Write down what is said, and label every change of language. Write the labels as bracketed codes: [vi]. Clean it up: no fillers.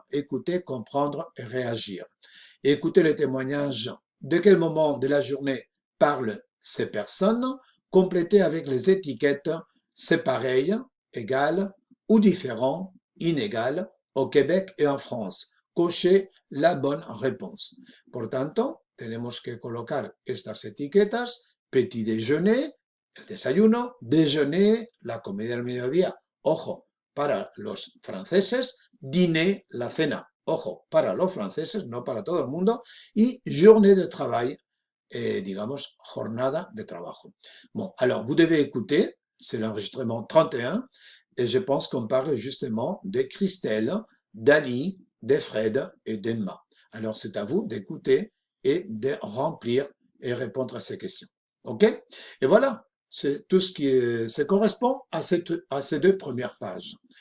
[fr] Écouter, comprendre et réagir. Écouter les témoignages de quel moment de la journée parlent ces personnes, compléter avec les étiquettes c'est pareil, égal ou différent, inégal au Québec et en France. Cocher la bonne réponse. [es] Por tanto, tenemos que colocar estas etiquetas, [fr] petit déjeuner, [es] el desayuno, déjeuner, la comida del mediodía, ojo, para los franceses, dîner, la cena, ojo, para los franceses, no para todo el mundo, y [fr] journée de travail, [es] digamos, jornada de trabajo. [fr] Bon, alors, vous devez écouter, c'est l'enregistrement 31, et je pense qu'on parle justement de Christelle, d'Ali, de Fred et d'Emma. Alors, c'est à vous d'écouter et de remplir et répondre à ces questions. OK? Et voilà, c'est tout ce qui ça correspond à ces deux premières pages.